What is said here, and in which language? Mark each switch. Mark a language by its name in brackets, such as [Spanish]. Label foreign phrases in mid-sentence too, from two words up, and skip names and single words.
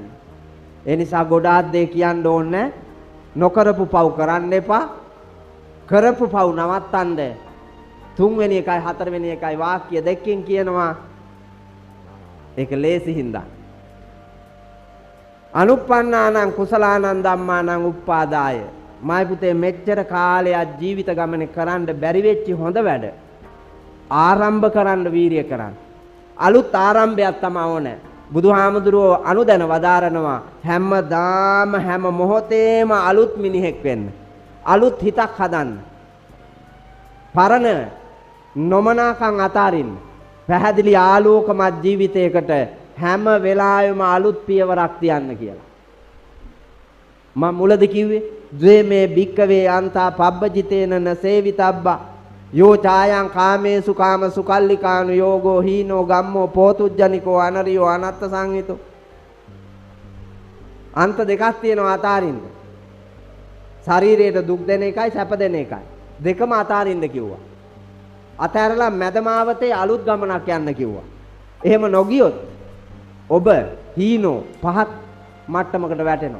[Sinhala] ඒ නිසා ගොඩාක් දේ කියන්න ඕනේ. නොකරපු පව් කරන්න එපා. කරපු පව් නවත්තන්න. 3 වෙනි එකයි 4 වෙනි එකයි වාක්‍ය දෙකකින් කියනවා. ඒක ලේසි හින්දා. [Pali] අනුප්පන්නානං කුසලානං ධම්මානං උප්පාදාය. [Sinhala] මයි පුතේ මෙච්චර කාලයක් ජීවිත ගමනේ කරන්න බැරි වෙච්ච හොඳ වැඩ ආරම්භ කරන්න වීරිය කරන්න. අලුත් ආරම්භයක් තමයි ඕනේ. බුදුහාමුදුරුවෝ අනුදැන වදාරනවා හැමදාම හැම මොහොතේම අලුත් මිනිහෙක් වෙන්න. අලුත් හිතක් හදන්න. පරණ නොමනාකම් අතාරින්න. පැහැදිලි ආලෝකමත් ජීවිතයකට හැම වෙලාවෙම අලුත් පියවරක් තියන්න කියලා. මම මුලදී කිව්වේ [Pali] ද්වේමේ භික්කවේ අන්තා පබ්බජිතේන නසේවිතබ්බා යෝ ඡායං කාමේසු කාම සුකල්ලිකානු යෝගෝ හීනෝ ගම්මෝ පෝතුජ්ජනිකෝ අනරියෝ අනත්ත සංහිතෝ. [Sinhala] අන්ත දෙකක් තියෙනවා අතාරින්න. ශරීරයට දුක් දෙන එකයි සැප දෙන එකයි. දෙකම අතාරින්න කිව්වා. අතහැරලා මැදමාවතේ අලුත් ගමනක් යන්න කිව්වා. එහෙම නොගියොත් ඔබ හීනෝ පහත් මට්ටමකට වැටෙනවා.